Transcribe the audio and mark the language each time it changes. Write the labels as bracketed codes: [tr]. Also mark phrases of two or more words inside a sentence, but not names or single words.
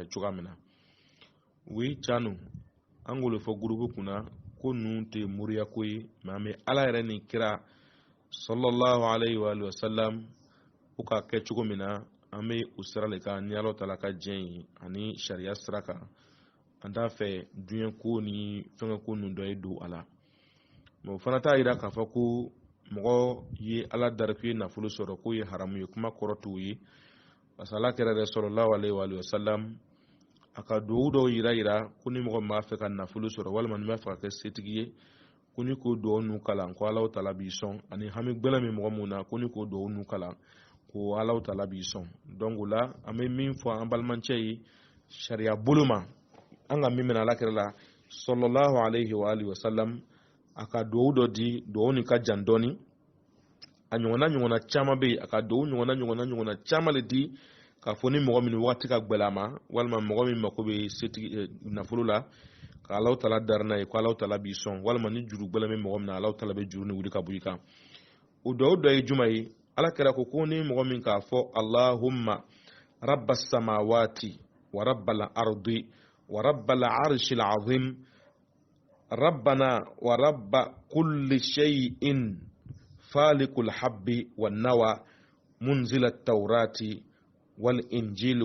[bm] cogoya min na oui tiɲɛ an k'o de fɔ groupe kunna ko ninnu tɛ moriya ko ye mais an bɛ Ala yɛrɛ ni kira [ar] صلى الله عليه وسلم [bm] o ka kɛ cogo min na an bɛ o sira de kan ni Allahu Ta'ala ka diɲɛ ye ani sariya sira kan an t'a fɛ diɲɛ ko ni fɛngɛ ko ninnu dɔ ye don a la mais o fana t'a jira k'a fɔ ko mɔgɔ ye Ala dari k'u ye nafolo sɔrɔ k'o ye haramu ye kuma kɔrɔ t'o ye parce que Ala kɛra yɛrɛ [ar] صلى الله عليه وسلم [bm] a ka duwawu dɔw yira ko ni mɔgɔ min b'a fɛ ka nafolo sɔrɔ walima ni b'a fɛ ka kɛ setigi ye ko ni k'o duwawu ninnu kalan ko Allahu Ta'ala b'i sɔn ani hami gbɛlɛn min mɔgɔ mun na ko ni k'o duwawu ninnu kalan ko Allahu Ta'ala b'i sɔn donc o la an bɛ min fɔ an balimancɛ ye sariya bolo ma an ka min minɛ Ala kɛra la [ar] صلى الله عليه وسلم [bm] a ka duwawu dɔ di duwawu nin ka jan dɔɔni a ɲɔgɔnna caman bɛ yen a ka duwawu ɲɔgɔnna caman le di k'a fɔ ni mɔgɔ min waati ka gɛlɛn a ma walima mɔgɔ min mako bɛ setigi nafolo la ka Allahu Ta'ala dari n'a ye ko Allahu Ta'ala b'i sɔn walima ni juru gbɛlɛn bɛ mɔgɔ min na Allahu Ta'ala bɛ juru ni wuli ka bɔ i kan o duwawu dɔ ye jumɛn ye Ala kɛra ko ni mɔgɔ min k'a fɔ [ar] اللهم رب السماوات ورب الأرض ورب العرش العظيم ربنا ورب كل شيء فالق الحب والنوى منزل التوراة والإنجيل